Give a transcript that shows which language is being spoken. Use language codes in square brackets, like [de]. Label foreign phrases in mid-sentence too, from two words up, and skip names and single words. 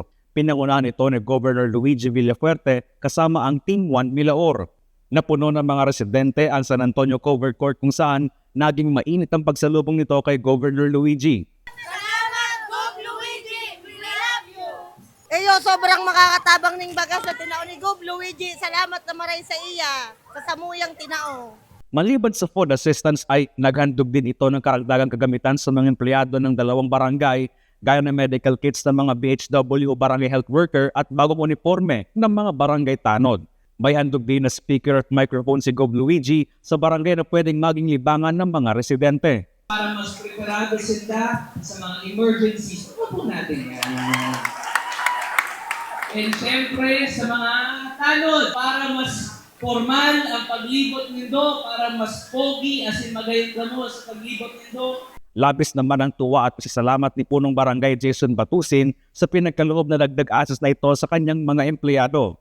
[tl] Pinangunahan ito ni Governor Luigi Villafuerte kasama ang Team 1 Milaor. Napuno ng mga residente ang San Antonio Covered Court kung saan naging mainit ang pagsalubong nito kay Governor Luigi. Salamat, Gov. Luigi! [en] We love you! Eyo, [bik] sobrang makakatabang ning bagas na tinao ni Gov. Luigi, salamat na maray sa iya, sa samuyang tinao. [tl] Maliban sa [en] food assistance [tl] ay naghandog din ito ng karagdagang kagamitan sa mga empleyado ng 2 barangay gaya ng [en] medical kits [tl] ng mga BHW o [en] barangay health worker [tl] at bagong uniforme ng mga barangay tanod. May handog din na speaker at microphone si Gov. Luigi sa barangay na pwedeng maging libangan ng mga residente. Para mas preparado sila sa mga emergencies, ano po natin yan? And syempre sa mga tanod, para mas formal ang [bik] paglibot nindo, [tl] para mas pogi [en] as in [bik] magayon mo sa paglibot nindo. [tl] Labis naman ang tuwa at pasasalamat ni Punong Barangay Jason Batusin sa pinagkaloob na dagdag assets na ito sa kanyang mga empleyado.